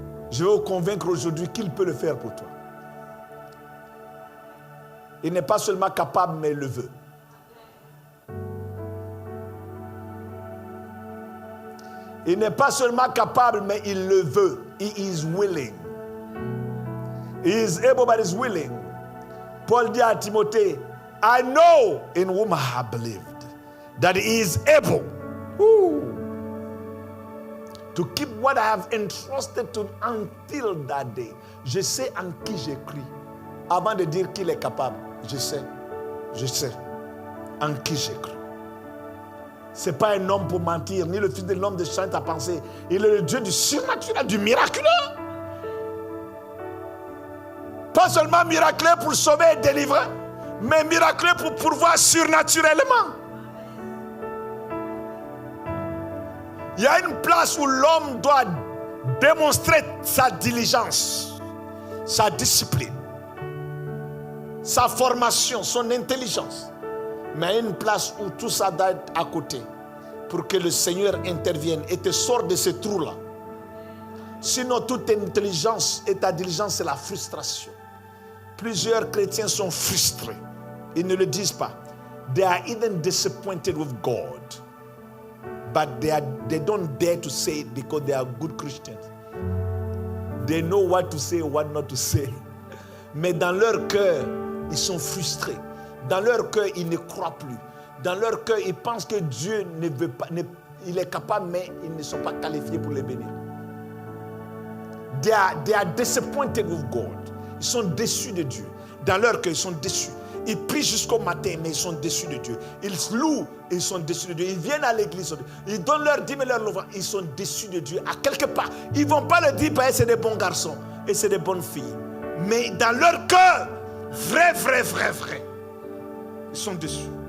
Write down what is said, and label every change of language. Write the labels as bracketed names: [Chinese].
[French] Je vais vous convaincre aujourd'hui qu'il peut le faire pour toi. Il n'est pas seulement capable, mais il le veut. Il n'est pas seulement capable, mais il le veut. [English] He is willing. He is able, but is willing. [French] Paul dit à Timothée, [English] I know in whom I have believed that he is able to keep what I have entrusted to until that day. [French] Je sais en qui j'ai cru. Avant de dire qu'il est capable, je sais en qui j'ai cru. Ce n'est pas un homme pour mentir, ni le fils de l'homme de changer ta pensée. Il est le Dieu du surnaturel, du miraculeux. Pas seulement miraculeux pour sauver et délivrer, mais miraculeux pour pourvoir surnaturellement. Il y a une place où l'homme doit démontrer sa diligence, sa discipline, sa formation, son intelligence. Mais il y a une place où tout ça doit être à côté pour que le Seigneur intervienne et te sorte de ce trou-là. Sinon, toute intelligence et ta diligence, c'est la frustration. Plusieurs chrétiens sont frustrés. Ils ne le disent pas. [English] They are even disappointed with God. But they don't dare to say it because they are good Christians. They know what to say, what not to say. [French] Mais dans leur cœur, ils sont frustrés. Dans leur cœur, ils ne croient plus. Dans leur cœur, ils pensent que Dieu ne veut pas, il est capable, mais ils ne sont pas qualifiés pour les bénir. [English] They are disappointed with God. [French] Ils sont déçus de Dieu. Dans leur cœur, ils sont déçus. Ils prient jusqu'au matin, mais ils sont déçus de Dieu. Ils louent, et ils sont déçus de Dieu. Ils viennent à l'église, ils donnent leur dîme et leur offrande, ils sont déçus de Dieu. À quelque part, ils ne vont pas le dire parce que c'est des bons garçons et c'est des bonnes filles. Mais dans leur cœur, vrai, ils sont déçus.